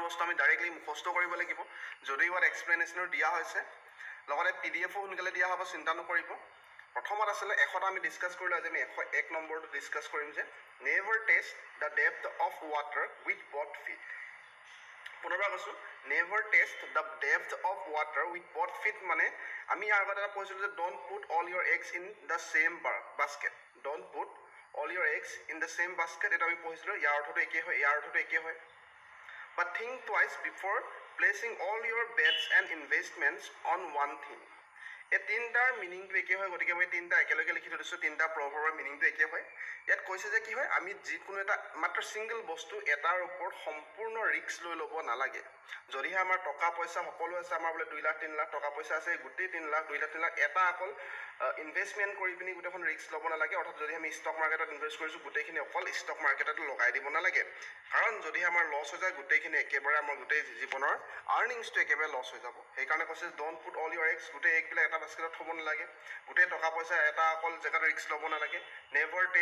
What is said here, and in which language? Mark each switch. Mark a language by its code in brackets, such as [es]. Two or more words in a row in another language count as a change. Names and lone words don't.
[as] বস্তু আমি ডাইৰেক্টলি মুখস্থ কৰিব লাগিব যদি ইয়াত এক্সপ্লেনেশ্যনৰ দিয়া হৈছে লগতে পিডিএফও সোনকালে দিয়া হ'ব চিন্তা নকৰিব প্ৰথমত আসলে 100টা আমি ডিসকাস কৰিলো আজি আমি 101 নম্বৰটো ডিসকাস কৰিম যে [en] never test the depth of water with both feet [as] পুনৰবাৰ কৈছো [en] never test the depth of water with both feet [as] মানে আমি ইয়াৰ আগতে এটা কৈছিলো যে [en] don't put all your eggs in the same basket don't put all your eggs in the same basket [as] এটা আমি পঢ়িছিলো ইয়াৰ অৰ্থটো একে হয় ইয়াৰ অৰ্থটো একে হয় [en] but think twice before placing all your bets and investments on one thing [as] এই তিনটাৰ মিনিংটো একে হয় গতিকে মই তিনটা একেলগে লিখি থৈছো তিনটা প্ৰভাৱৰ মিনিংটো একে হয় ইয়াত কৈছে যে কি হয় আমি যিকোনো এটা মাত্ৰ সিঙ্গল বস্তু এটাৰ ওপৰত সম্পূৰ্ণ ৰিস্ক লৈ ল'ব নালাগে যদিহে আমাৰ টকা পইচা সকলো আছে আমাৰ বলে 2 লাখ 3 লাখ টকা পইচা আছে গোটেই 3 লাখ 2 লাখ 3 লাখ এটা অকল ইনভেষ্টমেন্ট কৰি পিনি গোটেইখন ৰিস্ক ল'ব নালাগে অৰ্থাৎ যদি আমি ষ্টক মাৰ্কেটত ইনভেষ্ট কৰিছো গোটেইখিনি অকল ষ্টক মাৰ্কেটত লগাই দিব নালাগে কাৰণ যদি আমাৰ লছ হৈ যায় গোটেইখিনি একেবাৰে আমাৰ গোটেই জীৱনৰ আৰ্নিংছটো একেবাৰে লছ হৈ যাব সেইকাৰণে কৈছে [en] don't put all your eggs [as] গোটেই এগবিলাক এটা বাস্কেটত থব নালাগে গোটেই টকা পইচা এটা অকল জেগাত ৰিস্ক ল'ব নালাগে নেভাৰ